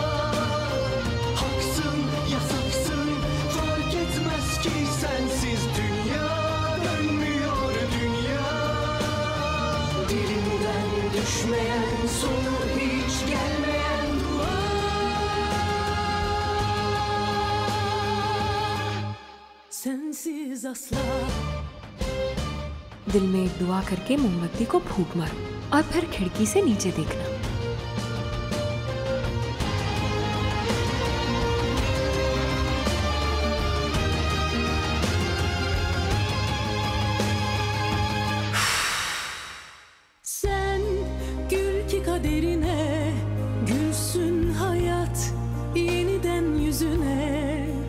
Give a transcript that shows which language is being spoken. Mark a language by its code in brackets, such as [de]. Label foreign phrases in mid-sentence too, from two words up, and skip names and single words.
[tr] Haksın, yasaksın, fark etmez ki sensiz dünya dönmüyor dünya. Dilimden düşmeyen, sonu hiç gelmeyen dua. Sensiz asla. [hi] दिल में एक दुआ करके मोमबत्ती को फूंक मारो और फिर खिड़की से नीचे देखना। [tr] Sen gül ki kaderine, gülsün hayat yeniden yüzüne.